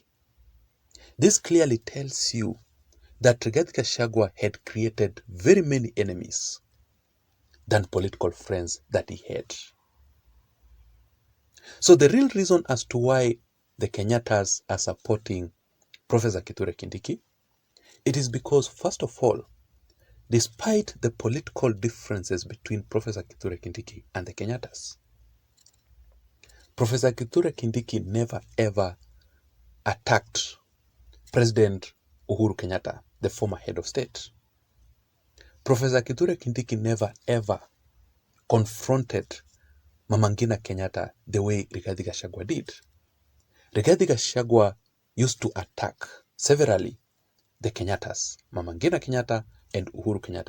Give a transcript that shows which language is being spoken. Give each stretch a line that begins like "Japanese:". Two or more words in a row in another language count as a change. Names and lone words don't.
English: This clearly tells you that Rigathi Gachagua had created very many enemies than political friends that he had. So the real reason as to why the Kenyattas are supporting Professor Kithure Kindiki, it is because, first of all, despite the political differences between Professor Kithure Kindiki and the Kenyattas, Professor Kithure Kindiki never ever attacked President Uhuru Kenyatta, the former head of state. Professor Kithure Kindiki never ever confronted Mama Ngina Kenyatta the way Rigathi Gachagua did. Rigathi Gachagua used to attack severally the Kenyattas, Mama Ngina Kenyatta and Uhuru Kenyatta.